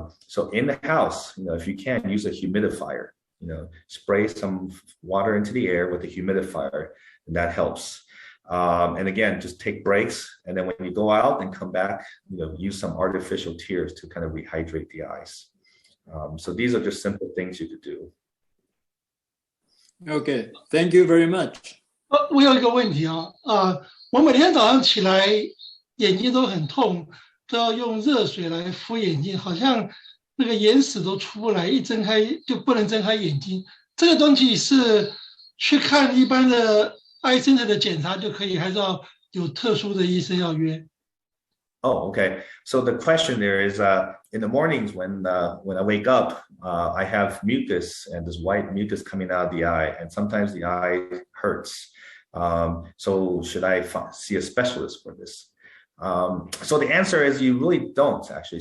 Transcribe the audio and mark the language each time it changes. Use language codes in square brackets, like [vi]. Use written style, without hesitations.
[en] So in the house, if you can, use a humidifier, spray some water into the air with a humidifier, and that helps. And again, just take breaks. And then when you go out and come back, use some artificial tears to kind of rehydrate the eyes. So these are just simple things you could do. Okay, thank you very much. [zh] 我有一个问题我每天早上起来眼睛都很痛，都要用热水来敷眼睛，好像那个眼屎都出不来，一睁开就不能睁开眼睛。这个东西是去看一般的 eye center 的检查就可以，还是要有特殊的医生要约？ [en] Oh, okay. So the question there is, in the mornings when I wake up, I have mucus and this white mucus coming out of the eye, and sometimes the eye hurts. So should I see a specialist for this? So the answer is you really don't actually.